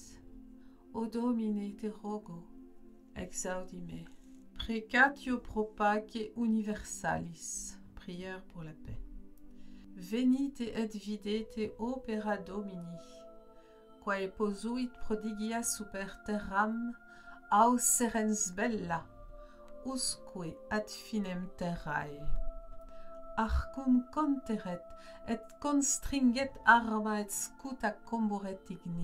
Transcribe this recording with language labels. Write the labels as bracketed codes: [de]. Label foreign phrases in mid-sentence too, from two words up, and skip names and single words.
[la] O Domine te rogo, exaudi me. Precatio pro pace universalis. [fr] Prière pour la paix. [la] Venite et videte opera Domini, quae posuit prodigia super terram, au serens bella, usque ad finem terrae. Arcum conteret et constringet arma et scuta comburet igni.